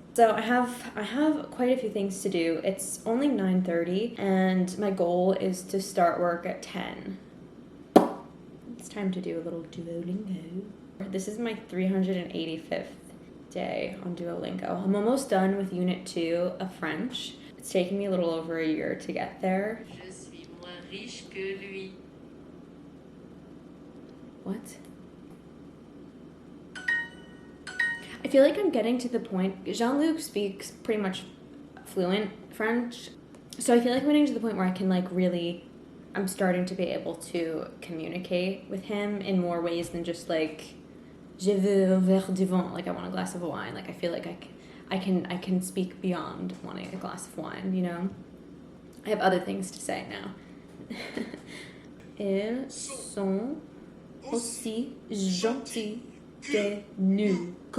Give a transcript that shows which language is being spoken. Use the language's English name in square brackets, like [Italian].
[English] So I have quite a few things to do. It's only 9:30 and my goal is to start work at 10. It's time to do a little Duolingo. This is my 385th day on Duolingo. I'm almost done with Unit 2 of French. It's taken me a little over a year to get there. [French] Je suis moins riche que lui. [English] What? I feel like I'm getting to the point, Jean-Luc speaks pretty much fluent French, so I feel like I'm getting to the point where I can like really, I'm starting to be able to communicate with him in more ways than just like, [French] je veux un verre de vin, [English] like I want a glass of wine. Like I feel like I can speak beyond wanting a glass of wine, you know? I have other things to say now. [French] Ils sont aussi gentils que nous.